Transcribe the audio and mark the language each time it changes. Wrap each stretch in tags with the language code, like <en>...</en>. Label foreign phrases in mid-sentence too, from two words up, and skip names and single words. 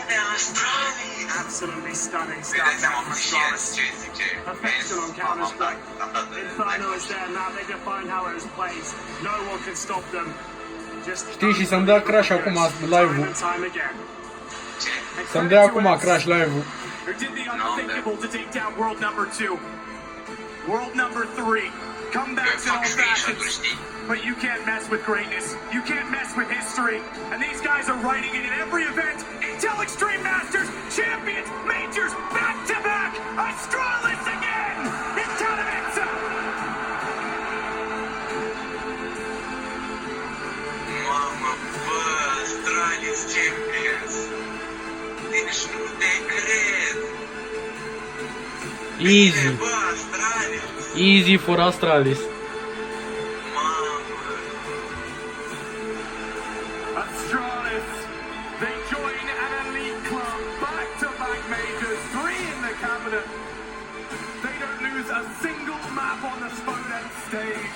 <en>Astralis! Absolutely stunning stuff from Astralis. Perfection on Counter-Strike. Inferno is there now, they define how it is played. No one can stop them.</en> <ro>Știi, și să-mi dea crash acum live-ul. Să-mi dea acum crash live-ul.</ro> <en>Who did the unthinkable to take down world number 2. World number 3. Come back to all fashions. But you can't mess with greatness. You can't mess with history. And these guys are writing it in every event. Intel Extreme Masters, Champions, Majors, back to back. Astralis again in Katowice.</en> <ro>Mamă, bă, Astralis Champions. Deci nu te cred.</ro> <en>Easy.</en> <ro>Bă, Astralis.</ro> <en>Easy for Astralis. Astralis, they join an elite club, back-to-back majors, 3 in the cabinet. They don't lose a single map on the Spodent stage.</en>